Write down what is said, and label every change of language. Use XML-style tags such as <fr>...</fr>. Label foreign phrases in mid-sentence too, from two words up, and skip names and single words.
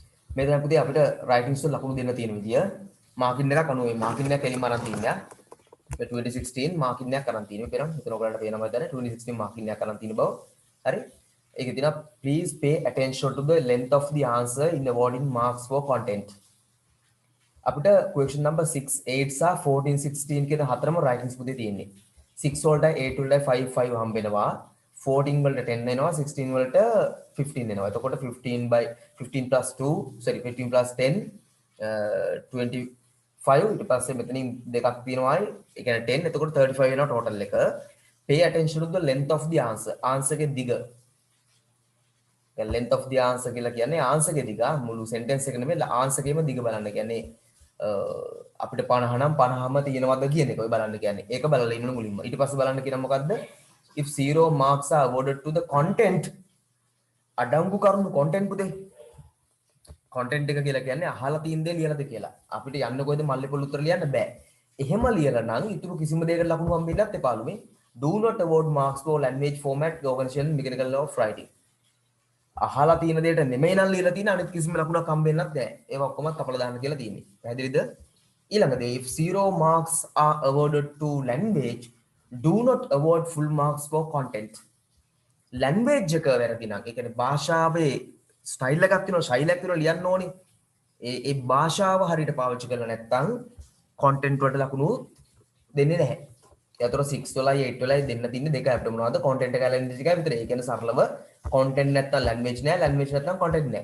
<si>මෙතන පුතේ අපිට රයිටින්ස් වල ලකුණු දෙන්න තියෙන විදිය මාකින් එකක් අනුව මාකින් එක කෙලින්ම අරන් තියන්නේ. 2016 මාකින් එකක් අරන් තියෙනවා. පෙරම් මෙතන ඔයගලන්ට පේනවා දැන් 2016 මාකින් එකක් අරන් තියෙන බව. හරි. ඒකේ තියෙනවා</si> <en>please pay attention to the length of the answer in awarding marks for content.</en> <si>අපිට</si> <en>question number</en> <si>6 8 සහ 14 16 කියන හතරම රයිටින්ස් පුතේ තියෙන්නේ. 6 වලට 8 වලට 5 5 හම්බ වෙනවා. 14 වලට 10 එනවා 16 වලට 15 එනවා. එතකොට 15 by 15 plus 2 sorry 15 plus 10 25 ඊට පස්සේ මෙතනින් දෙකක් තියෙනවායි ඒ කියන්නේ 10 එතකොට 35 වෙනවා total එක.</si> <en>Pay attention to the length of the answer.</en> <si>answer එකේ දිග. දැන්</si> <en>length of the answer</en> <si>කියලා කියන්නේ answer එකේ දිග මුළු sentence එක නෙමෙයි answer එකේම දිග බලන්න. කියන්නේ අපිට 50 නම් 50ම තියෙනවද කියන එක ඔය බලන්න කියන්නේ. ඒක බලලා ඉන්න මුලින්ම. ඊට පස්සේ බලන්න කියන මොකද්ද?</si> <en>If 0 marks are awarded to the content</en> <si>අඩංගු කරුණු</si> <en>content පුතේ.</en> <si>content එක කියලා කියන්නේ අහලා තියෙන දේ ලියලාද කියලා. අපිට යන්න කොයිද මල්ලේ පොල් උත්තර ලියන්න බෑ. එහෙම ලියලා නම් ඊටු කිසිම දෙයකට ලකුණු හම්බෙන්නත් එපාලු මේ.</si> <en>Do not award marks for language format organization mechanical law of writing.</en> <si>අහලා තියෙන දෙයට නෙමෙයි නම් ලියලා තියෙන අනිත් කිසිම ලකුණක් හම්බෙන්නත් නැහැ. ඒවා ඔක්කොම කපලා දාන්න කියලා තියෙන්නේ. පැහැදිලිද?</si> <en>ඊළඟට if 0 marks are awarded to language do not award full marks for content.</en> <si>language එක වැරදි නම් ඒ කියන්නේ භාෂාවේ ස්ටයිල් එකක් තියෙනවා ශෛලියක් තියෙනවා ලියන්න ඕනේ. ඒ භාෂාව හරියට පාවිච්චි කරලා නැත්නම් content වලට ලකුණු දෙන්නේ නැහැ. ඒතර 6 වලයි 8 වලයි දෙන්න තින්නේ දෙක අපිට මොනවද content එක language එකයි විතරයි. ඒ කියන්නේ සරලව content නැත්නම් language නෑ language නැත්නම් content නෑ.</si>